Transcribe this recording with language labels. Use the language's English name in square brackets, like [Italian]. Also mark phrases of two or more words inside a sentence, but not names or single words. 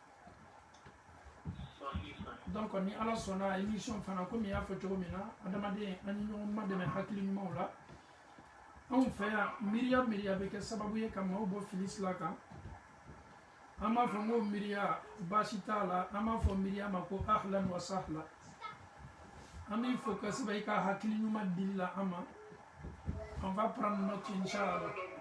[Bambara] donc ni ala sɔnna émission fana komi y'a fɔ cogo min na adamaden an ni ɲɔgɔn ma dɛmɛ hakili ɲumanw la anw fɛ yan miiriya bɛ kɛ sababu ye ka maaw bɔ fili sira kan an b'a fɔ n ko miiriya baasi t'a la an b'a fɔ miiriya ma ko [Arabic] أهلا وسهلا [Bambara] an b'i fo kosɛbɛ i ka hakili ɲuman dili la an ma [French] on va prendre note [Bambara] inchallah